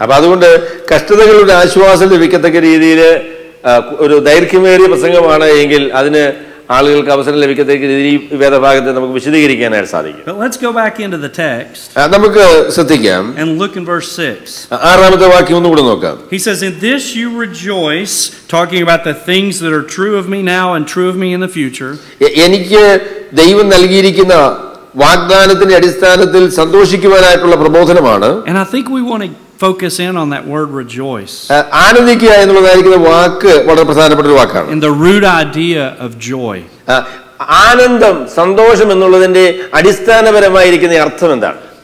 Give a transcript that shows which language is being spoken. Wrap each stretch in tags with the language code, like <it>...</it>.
<ml>അപ്പോൾ അതുകൊണ്ട് കഷ്ടതകളുടെ ആശ്വാസം ലഭിക്കത്തക്ക രീതിയിൽ ഒരു ദൈർഘ്യമേറിയ പ്രസംഗമാണ് എങ്കിൽ അതിന് ആളുകൾക്ക് അവസരം ലഭിക്കത്തക്ക രീതിയിൽ വേദഭാഗത്തെ നമുക്ക് വിശദീകരിക്കാനായിട്ട് സാധിക്കും.</ml> <en>But let's go back into the text.</en> <ml>നമുക്ക് ശ്രദ്ധിക്കാം</ml> <en>and look in verse 6.</en> <ml>ആറാമത്തെ വാക്യം ഒന്നുകൂടെ നോക്കാം.</ml> <en>He says, "In this you rejoice," talking about the things that are true of me now and true of me in the future.</en> <ml>എനിക്ക് ദൈവം നൽകിയിരിക്കുന്ന വാഗ്ദാനത്തിന്റെ അടിസ്ഥാനത്തിൽ സന്തോഷിക്കുവാനായിട്ടുള്ള പ്രബോധനമാണ്.</ml> <en>And I think we want to focus in on that word rejoice.</en> <ml>ആനന്ദിക്കുക എന്നുള്ളതായിരിക്കുന്ന വാക്ക് വളരെ പ്രധാനപ്പെട്ട ഒരു വാക്കാണ്.</ml> <en>And the root idea of joy.</en> <ml>ആനന്ദം, സന്തോഷം എന്നുള്ളതിന്റെ അടിസ്ഥാനപരമായിരിക്കുന്ന അർത്ഥം എന്താണ്?</ml>